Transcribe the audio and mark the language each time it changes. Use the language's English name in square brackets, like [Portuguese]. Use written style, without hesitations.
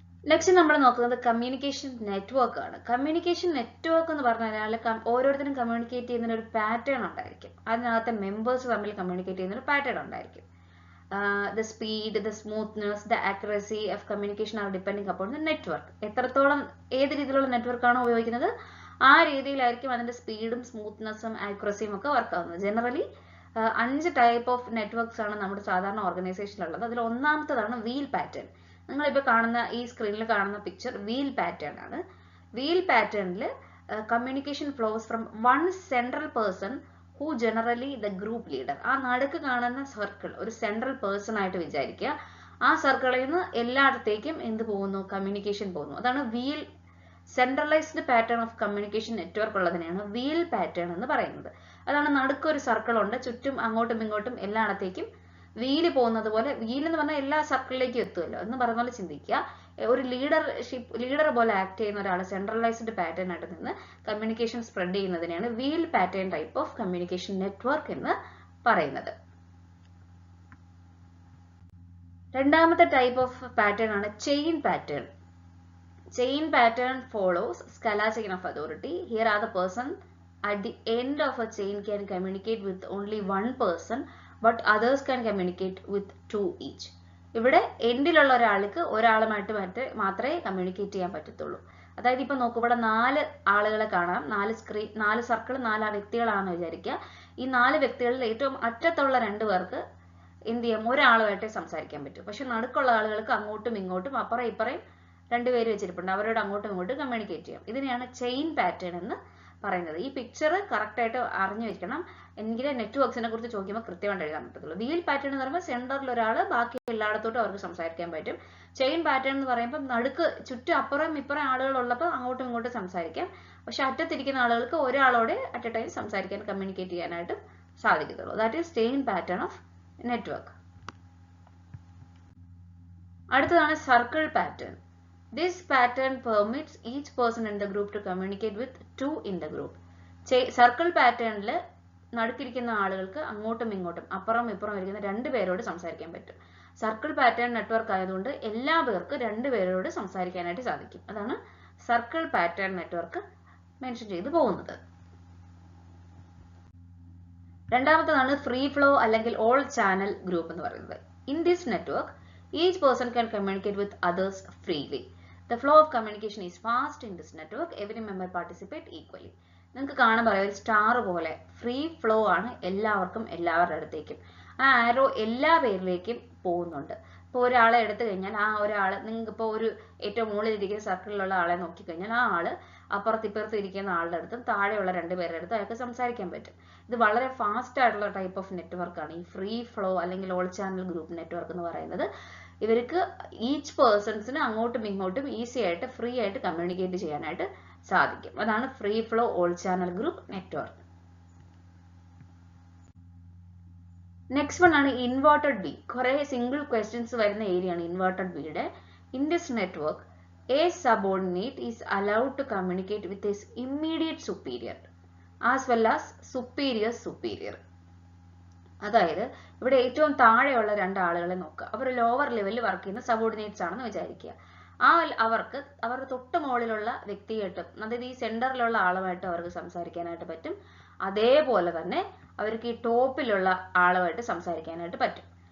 [Malayalam] Next നമ്മൾ നോക്കുന്നത് communication network ആണ്. കമ്മ്യൂണിക്കേഷൻ നെറ്റ്വർക്ക് എന്ന് പറഞ്ഞാൽ ഓരോരുത്തരും കമ്മ്യൂണിക്കേറ്റ് ചെയ്യുന്നതിന് ഒരു പാറ്റേൺ ഉണ്ടായിരിക്കും. അതിനകത്തെ മെമ്പേഴ്സ് തമ്മിൽ കമ്മ്യൂണിക്കേറ്റ് ചെയ്യുന്ന ഒരു പാറ്റേൺ ഉണ്ടായിരിക്കും. [English] The speed, the smoothness, the accuracy of communication are depending upon the network. [Malayalam] എത്രത്തോളം ഏത് രീതിയിലുള്ള നെറ്റ്വർക്ക് ആണോ ഉപയോഗിക്കുന്നത് ആ രീതിയിലായിരിക്കും അതിന്റെ സ്പീഡും സ്മൂത്ത്നെസ്സും ആക്യുറസിയും ഒക്കെ വർക്ക് ആവുന്നത്. ജനറലി 5 ടൈപ്പ് ഓഫ് നെറ്റ്വർക്ക്സ് ആണ് നമ്മുടെ സാധാരണ ഓർഗനൈസേഷനിലുള്ളത്. അതിൽ ഒന്നാമത്തേതാണ് വീൽ പാറ്റേൺ. നിങ്ങളിപ്പോൾ കാണുന്ന ഈ സ്ക്രീനിൽ കാണുന്ന പിക്ചർ വീൽ പാറ്റേൺ ആണ്. [English] Wheel പാറ്റേണിൽ communication flows from one central person who generally the group leader. [Malayalam] ആ നടുക്ക് കാണുന്ന സർക്കിൾ ഒരു സെൻട്രൽ പേഴ്സൺ ആയിട്ട് വിചാരിക്കുക. ആ സർക്കിളിൽ നിന്ന് എല്ലായിടത്തേക്കും എന്ത് പോകുന്നു, കമ്മ്യൂണിക്കേഷൻ പോകുന്നു. അതാണ് wheel centralised pattern of communication network ഉള്ളതിനെയാണ് wheel pattern എന്ന് പറയുന്നത്. അതാണ് നടുക്കൊരു സർക്കിൾ ഉണ്ട്, ചുറ്റും അങ്ങോട്ടും ഇങ്ങോട്ടും എല്ലായിടത്തേക്കും വീല് പോകുന്നത് പോലെ. വീൽ എന്ന് പറഞ്ഞാൽ എല്ലാ സർക്കിളിലേക്കും എത്തുമല്ലോ എന്ന് പറഞ്ഞ പോലെ ചിന്തിക്കുക. ഒരു ലീഡർ പോലെ ആക്ട് ചെയ്യുന്ന ഒരാൾ സെൻട്രലൈസ്ഡ് പാറ്റേൺ ആയിട്ട് നിന്ന് communication spread ചെയ്യുന്നതിനെയാണ് wheel pattern type of communication network എന്ന് പറയുന്നത്. രണ്ടാമത്തെ ടൈപ്പ് ഓഫ് പാറ്റേൺ ആണ് chain pattern. [English] Chain pattern follows Scala chain of authority. Here are the person at the end of a chain can communicate with only one person, but others can communicate with 2 each. [Malayalam] ഇവിടെ എൻഡിലുള്ള ഒരാൾക്ക് ഒരാളുമായിട്ട് മാത്രമേ communicate ചെയ്യാൻ പറ്റത്തുള്ളൂ. അതായത് ഇപ്പൊ നോക്കൂ, ഇവിടെ 4 ആളുകളെ കാണാം, 4 സർക്കിൾ 4 വ്യക്തികളാണെന്ന് വിചാരിക്കുക. ഈ 4 വ്യക്തികളിൽ ഏറ്റവും അറ്റത്തുള്ള 2 പേർക്ക് എന്ത് ചെയ്യാം, ഒരാളുമായിട്ടേ സംസാരിക്കാൻ പറ്റും. പക്ഷെ നടുക്കുള്ള ആളുകൾക്ക് അങ്ങോട്ടും ഇങ്ങോട്ടും അപ്പുറം ഇപ്പറയും 2 പേര് വെച്ചിരിപ്പുണ്ട്, അവരോട് അങ്ങോട്ടും ഇങ്ങോട്ടും കമ്മ്യൂണിക്കേറ്റ് ചെയ്യാം. ഇതിനെയാണ് ചെയിൻ പാറ്റേൺ എന്ന് പറയുന്നത്. ഈ പിക്ചർ കറക്റ്റ് ആയിട്ട് അറിഞ്ഞു വെക്കണം, എങ്കിലേ നെറ്റ്വർക്സിനെ കുറിച്ച് ചോദിക്കുമ്പോൾ കൃത്യമായിട്ട് എഴുതാൻ പറ്റത്തുള്ളൂ. വീൽ പാറ്റേൺ എന്ന് പറയുമ്പോൾ സെന്ററിൽ ഒരാൾ, ബാക്കി എല്ലായിടത്തോട്ടും അവർക്ക് സംസാരിക്കാൻ പറ്റും. ചെയിൻ പാറ്റേൺ എന്ന് പറയുമ്പോൾ നടുക്ക് ചുറ്റും അപ്പുറം ഇപ്പുറം ആളുകൾ ഉള്ളപ്പോൾ അങ്ങോട്ടും ഇങ്ങോട്ടും സംസാരിക്കാം. പക്ഷെ അറ്റത്തിരിക്കുന്ന ആളുകൾക്ക് ഒരാളോടെ [English] at a time [Malayalam] സംസാരിക്കാൻ, കമ്മ്യൂണിക്കേറ്റ് ചെയ്യാനായിട്ട് സാധിക്കത്തുള്ളൂ. [English] That is chain pattern of network. [Malayalam] അടുത്തതാണ് circle pattern. [English] This pattern permits each person in the group to communicate with 2 in the group. [Malayalam] Circle പാറ്റേണിൽ നടുക്കിരിക്കുന്ന ആളുകൾക്ക് അങ്ങോട്ടും ഇങ്ങോട്ടും അപ്പുറം ഇപ്പുറം ഇരിക്കുന്ന 2 പേരോട് സംസാരിക്കാൻ പറ്റും. സർക്കിൾ പാറ്റേൺ നെറ്റ്വർക്ക് ആയതുകൊണ്ട് എല്ലാ പേർക്ക് 2 പേരോട് സംസാരിക്കാനായിട്ട് സാധിക്കും. അതാണ് സർക്കിൾ പാറ്റേൺ നെറ്റ്വർക്ക് മെൻഷൻ ചെയ്തു പോകുന്നത്. രണ്ടാമത്തേതാണ് ഫ്രീ ഫ്ലോ അല്ലെങ്കിൽ ഓൾ ചാനൽ ഗ്രൂപ്പ് എന്ന് പറയുന്നത്. [English] In this network each person can communicate with others freely. The flow of communication is fast in this network. Every member participate equally. [Malayalam] നിങ്ങൾക്ക് കാണാൻ പറയാം, ഒരു star പോലെ ഫ്രീ ഫ്ലോ ആണ് എല്ലാവർക്കും എല്ലാവരുടെ അടുത്തേക്കും. ആ ആരോ എല്ലാ പേരിലേക്കും പോകുന്നുണ്ട്. ഇപ്പോൾ ഒരാളെ എടുത്തു കഴിഞ്ഞാൽ ആ ഒരാൾ, നിങ്ങൾക്ക് ഇപ്പോൾ ഒരു ഏറ്റവും മുകളിലിരിക്കുന്ന സർക്കിളിലുള്ള ആളെ നോക്കിക്കഴിഞ്ഞാൽ ആ ആള് അപ്പുറത്തിപ്പുറത്ത് ഇരിക്കുന്ന ആളുടെ അടുത്തും താഴെയുള്ള 2 പേരുടെ അടുത്തും അയാൾക്ക് സംസാരിക്കാൻ പറ്റും. ഇത് വളരെ ഫാസ്റ്റ് ആയിട്ടുള്ള ടൈപ്പ് ഓഫ് നെറ്റ്വർക്കാണ് ഈ ഫ്രീ ഫ്ലോ അല്ലെങ്കിൽ ഓൾ ചാനൽ ഗ്രൂപ്പ് നെറ്റ്വർക്ക് എന്ന് പറയുന്നത്. ഇവർക്ക് ഈച്ച് പേഴ്സൺസിന് അങ്ങോട്ടും ഇങ്ങോട്ടും ഈസി ആയിട്ട് ഫ്രീ ആയിട്ട് കമ്മ്യൂണിക്കേറ്റ് ചെയ്യാനായിട്ട് സാധിക്കും. അതാണ് free flow all channel group network. Next one ആണ് ഇൻവേർട്ടഡ് ബി. കുറെ സിംഗിൾ ക്വസ്റ്റ്യൻസ് വരുന്ന ഏരിയ ആണ് ഇൻവേർട്ടഡ് ബിയുടെ. [English] In this network a subordinate is allowed to communicate with his immediate superior as well as superior. [Malayalam] അതായത് ഇവിടെ ഏറ്റവും താഴെയുള്ള 2 ആളുകളെ നോക്കുക. അവർ ലോവർ ലെവലിൽ വർക്ക് ചെയ്യുന്ന സബോർഡിനേറ്റ്സ് ആണെന്ന് വിചാരിക്കുക. അവർക്ക് അവരുടെ തൊട്ട് മുകളിലുള്ള വ്യക്തിയായിട്ടും അതായത് ഈ സെന്ററിലുള്ള ആളുമായിട്ട് അവർക്ക് സംസാരിക്കാനായിട്ട് പറ്റും. അതേപോലെ തന്നെ അവർക്ക് ഈ ടോപ്പിലുള്ള ആളുമായിട്ട് സംസാരിക്കാനായിട്ട് പറ്റും.